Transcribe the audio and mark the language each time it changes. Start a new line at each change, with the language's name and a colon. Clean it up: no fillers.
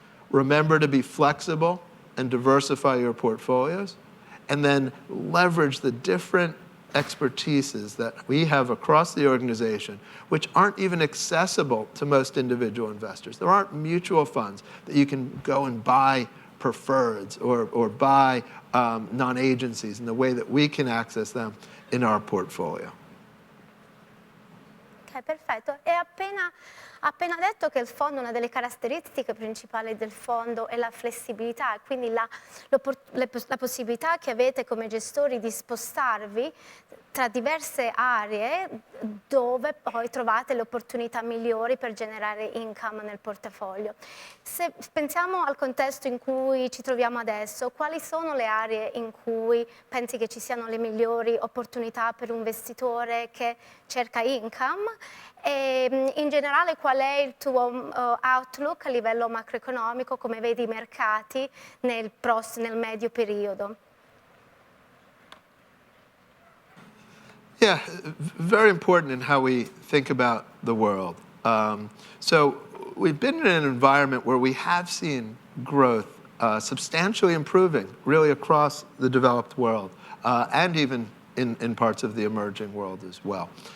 English: Remember to be flexible and diversify your portfolios, and then leverage the different expertises that we have across the organization, which aren't even accessible to most individual investors. There aren't mutual funds that you can go and buy preferreds or buy non-agencies in the way that we can access them in our portfolio.
Italian: Ok, perfetto. E appena detto che il fondo, una delle caratteristiche principali del fondo è la flessibilità, quindi la possibilità che avete come gestori di spostarvi tra diverse aree dove poi trovate le opportunità migliori per generare income nel portafoglio. Se pensiamo al contesto in cui ci troviamo adesso, quali sono le aree in cui pensi che ci siano le migliori opportunità per un investitore che cerca income? E in generale qual è il tuo outlook a livello macroeconomico, come vedi i mercati nel medio periodo?
English: Yeah, very important in how we think about the world. So we've been in an environment where we have seen growth substantially improving really across the developed world and even in parts of the emerging world as well.